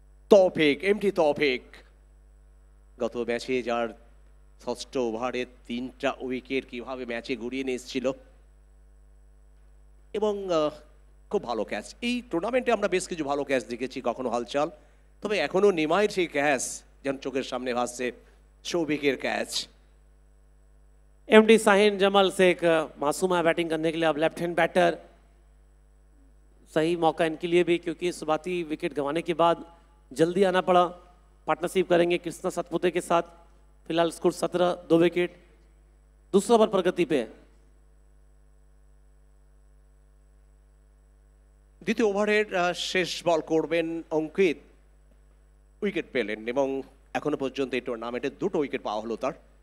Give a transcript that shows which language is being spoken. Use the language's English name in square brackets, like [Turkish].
[Bangla] তৌফিক, এমটি তৌফিক গত ম্যাচে যার 6ষ্ঠ ওভারে 3টা উইকেট কিভাবে ম্যাচে ঘুরিয়ে নিয়ে এসেছিল, এবং খুব ভালো ক্যাচ। এই টুর্নামেন্টে আমরা বেশ কিছু ভালো ক্যাচ দেখেছি, কখনো হালচাল, তবে এখনও নিমাইয়ের সেই ক্যাচ যেন চোখের সামনে ভাসছে, সৌভিকের ক্যাচ। [Hindi] एमडी शाहीन जमल से एक मासूम है बैटिंग करने के लिए, अब लेफ्ट हैंड बैटर, सही मौका इनके लिए भी, क्योंकि शुरुआती विकेट गंवाने के बाद जल्दी आना पड़ा। पार्टनरशिप करेंगे कृष्णा सतपुते के साथ। फिलहाल स्कोर 17, 2 विकेट, दूसरा ओवर प्रगति पे। [Bangla] দ্বিতীয় ওভারের শেষ বল করবেন অঙ্কিত, উইকেট পেলেন এবং এখনো পর্যন্ত এই টুর্নামেন্টে 2টো উইকেট পাওয়া হলো তার।